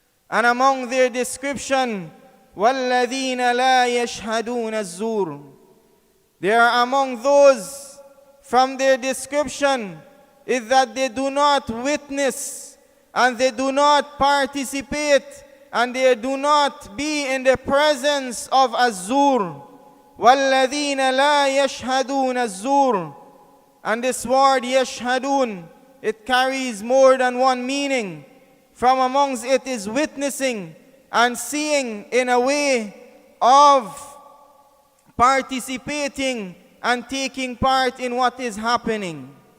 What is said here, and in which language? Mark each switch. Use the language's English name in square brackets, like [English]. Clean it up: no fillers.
[English] and among their description, [Arabic] وَالَّذِينَ لَا يَشْهَدُونَ Az-Zur, [English] they are among those, from their description, is that they do not witness and they do not participate and they do not be in the presence of Az-Zur. [Arabic] وَالَّذِينَ لَا يَشْهَدُونَ Az-Zur. [English] And this word yashhadun, it carries more than one meaning. From amongst it is witnessing and seeing in a way of participating and taking part in what is happening.